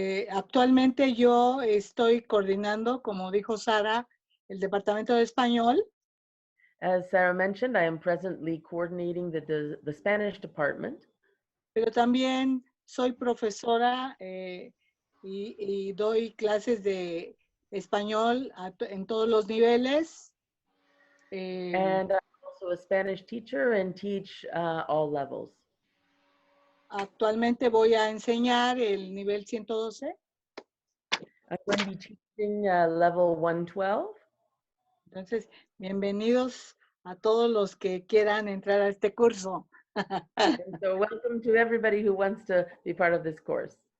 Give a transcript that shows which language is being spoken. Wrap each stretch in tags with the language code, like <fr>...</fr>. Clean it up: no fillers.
<es>Actualmente yo estoy coordinando, como dijo Sara, el departamento de español.</es> <en>As Sarah mentioned, I am presently coordinating the Spanish department.</en> <es>Pero también soy profesora y doy clases de español en todos los niveles.</es> <en>And I'm also a Spanish teacher and teach all levels.</en> <es>Actualmente voy a enseñar el nivel 112.</es> <en>I'm going to be teaching level 112.</en> <es>Entonces, bienvenidos a todos los que quieran entrar a este curso.</es> <en>So welcome to everybody who wants to be part of this course.</en>